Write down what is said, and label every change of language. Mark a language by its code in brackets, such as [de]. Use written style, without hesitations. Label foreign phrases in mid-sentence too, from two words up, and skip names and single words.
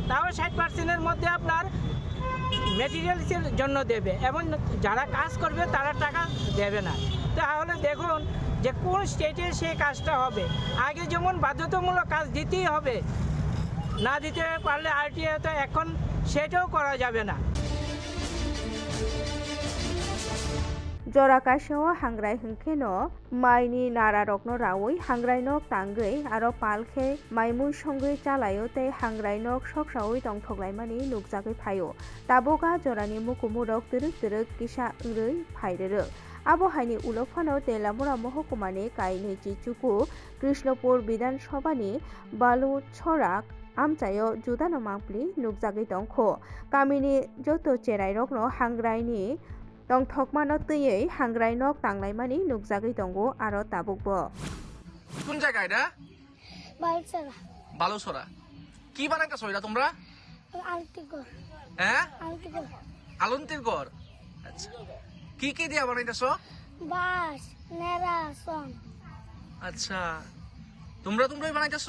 [bn] তাও 60%-এর মধ্যে আপনার মেটেরিয়ালসের জন্য দেবে এবং যারা কাজ করবে তারা টাকা দেবে না। তাহলে দেখুন যে কোন স্টেটে সেই কাজটা হবে। আগে যেমন বাধ্যতামূলক কাজ দিতেই হবে, না দিতে পারলে আরটিআই তো এখন সেটাও করা যাবে না। [trp] जराकाशेव हांग्राय हंखेनो माइनि नारा रकनो रावै हांग्रायनक तांगै आरो पालखे माइमुइ संगै चालायो तै हांग्रायनक सकसावै तंथगलायमानि नुकजागै फायो। ताबोगा जरानि मुकुमुरक तिरुक तिरुक किसा ओरै फायदेरो। आबहावानि उलफानो तेलामुरा महकुमानि काइनै चिचुकु कृष्णपुर विधानसभानि बालुछराक आमचायो जुदानो मांप्लि नुकजागै तंखो। गामिनि जतो चेराइरकनो हांग्रायनि तंथकमानो तैयै हांग्रायनक तांलायमानि नुकजागै दंगो आरो ताबुकबो। [bn] কোন জায়গা এটা? বালুছড়া। বালুছড়া। কি বানাইতেছো এটা তোমরা? আলতি ঘর। হ্যাঁ? আলতি ঘর। আলন্তির ঘর। আচ্ছা। কি কি দিয়া বানাইতেছো? বাঁশ, নেড়া, সন। আচ্ছা। তোমরাই বানাইতেছো?